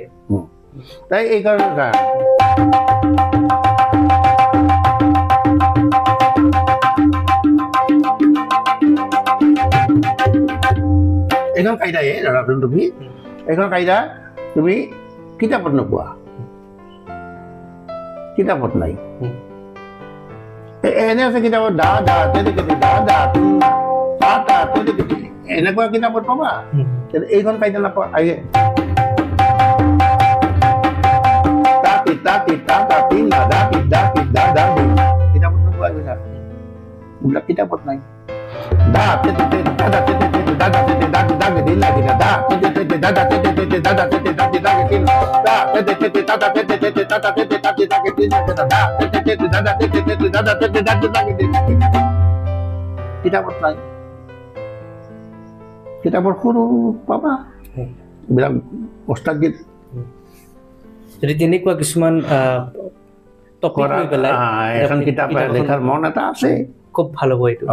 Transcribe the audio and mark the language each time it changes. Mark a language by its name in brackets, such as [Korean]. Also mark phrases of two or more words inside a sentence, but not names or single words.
[Assamese] তাই এইকাৰণে এইখন কাইদায়ে ধৰাচোন তুমি এইখন কাইদা তুমি কিতাপত নোপোৱা কিতাপত নাই এনে আছে কিতাপত দা দা তেনেকে দা দা তা তা তেনেকে এনেকুৱা কিতাপত পাবা এইখন কাইদা নাপোৱা আগে তা পিতা পিতা তাতি নাদা পিতা পিতা দা কিতাপত নোপোৱা এইবিলাক কিতাপত নাই da te te te da da te te te da da te te da da te la da da te te te da da te te te da da te te da da te da te te te da da te te te da da te te da da te da te te te da da te te da da te te da da কিতাপত নাই কিতাপৰ সৰু পাবা এইবিলাক ওস্তাদ গীত যদি তেনেকুৱা কিছুমান টপিক লৈ পেলাই এখন কিতাপ লেখাৰ মন এটা আছে খুব ভাল হ'ব এইটো